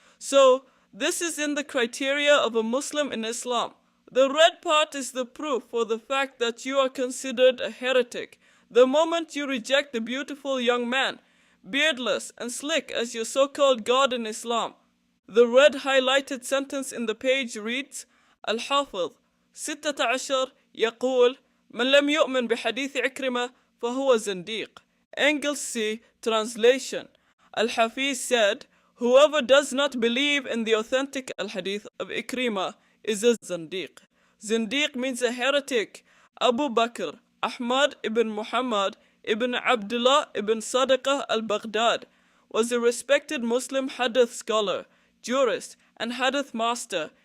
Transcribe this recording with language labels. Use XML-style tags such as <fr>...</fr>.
<en>So, this is in the criteria of a Muslim in Islam. The red part is the proof for the fact that you are considered a heretic. The moment you reject the beautiful young man, beardless and slick as your so-called God in Islam. The red highlighted sentence in the page reads,</en> <ar>الحافظ 16 يقول من لم يؤمن بحديث عكرمة فهو زنديق.</ar> <en>Engels C. Translation. Al-Hafiz said, whoever does not believe in the authentic al-hadith of Ikrimah is a Zindiq. Zindiq means a heretic. Abu Bakr, Ahmad ibn Muhammad ibn Abdullah ibn Sadaqah al-Baghdad was a respected Muslim hadith scholar, jurist, and hadith master.</en>